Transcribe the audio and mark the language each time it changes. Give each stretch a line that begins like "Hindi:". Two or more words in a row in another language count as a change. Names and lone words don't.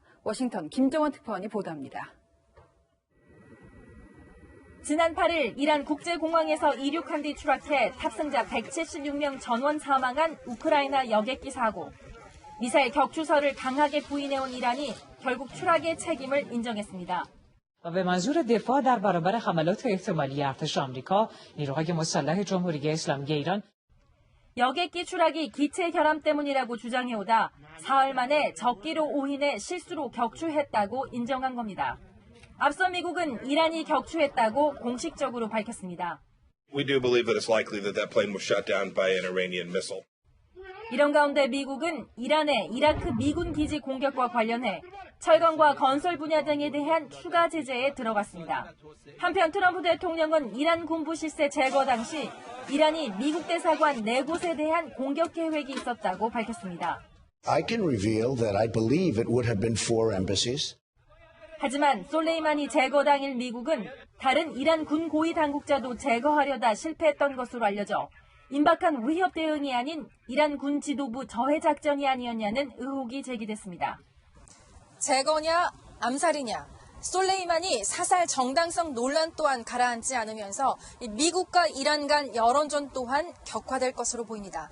Korean: 워싱턴 김정원 특파원이 보도합니다. 지난 8일 이란 국제공항에서 이륙한 뒤 추락해 탑승자 176명 전원 사망한 우크라이나 여객기 사고. 미사일 격추설을 강하게 부인해온 이란이 결국 추락의 책임을 인정했습니다.
Persian: به منظور دفاع در برابر حملات احتمالی ارتش آمریکا نیروهای مسلح جمهوری اسلامی ایران
Korean: 여객기 추락이 기체 결함 때문이라고 주장해오다 사흘 만에 적기로 오인해 실수로 격추했다고 인정한 겁니다. 앞서 미국은 이란이 격추했다고 공식적으로 밝혔습니다.
English: We do believe that it's likely that that plane was shot down by an Iranian missile.
Korean: 이런 가운데 미국은 이란의 이라크 미군 기지 공격과 관련해 철강과 건설 분야 등에 대한 추가 제재에 들어갔습니다. 한편 트럼프 대통령은 이란 군부 시세 제거 당시 이란이 미국 대사관 4곳에 대한 공격 계획이 있었다고 밝혔습니다.
English: I can reveal that I believe it would have been 4 embassies.
Korean: 하지만 솔레이마니 제거 당일 미국은 다른 이란 군 고위 당국자도 제거하려다 실패했던 것으로 알려져 임박한 위협 대응이 아닌 이란 군 지도부 저해 작전이 아니었냐는 의혹이 제기됐습니다. 제거냐 암살이냐 솔레이마니 사살 정당성 논란 또한 가라앉지 않으면서 미국과 이란 간 여론전 또한 격화될 것으로 보입니다.